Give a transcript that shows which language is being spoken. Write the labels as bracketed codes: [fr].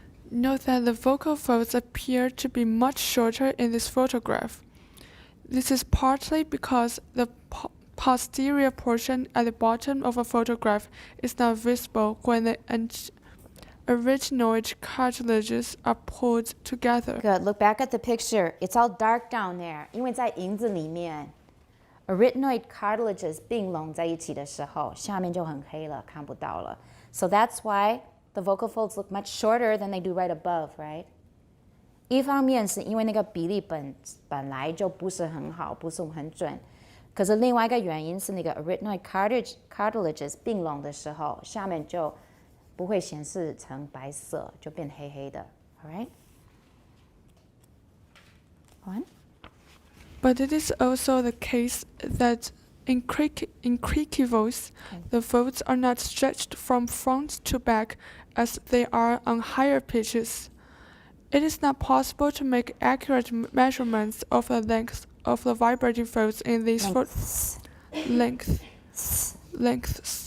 [en] Note that the vocal folds appear to be much shorter in this photograph. This is partly because the posterior portion at the bottom of a photograph is not visible when the arytenoid cartilages are pulled together. Good. Look back at the picture. It's all dark down there. [zh] 因为在影子里面 arytenoid cartilages 并拢在一起的时候，下面就很黑了，看不到了. [en] So that's why the vocal folds look much shorter than they do right above, right? [zh] 一方面是因为那个比例本来就不是很好，不是很准。可是另外一个原因是那个 arytenoid cartilages 并拢的时候，下面就不会显示成白色，就变黑黑的。 [en] All right? One. But it is also the case that in creaky voice, the folds are not stretched from front to back as they are on higher pitches. It is not possible to make accurate measurements of the length of the vibrating folds in these lengths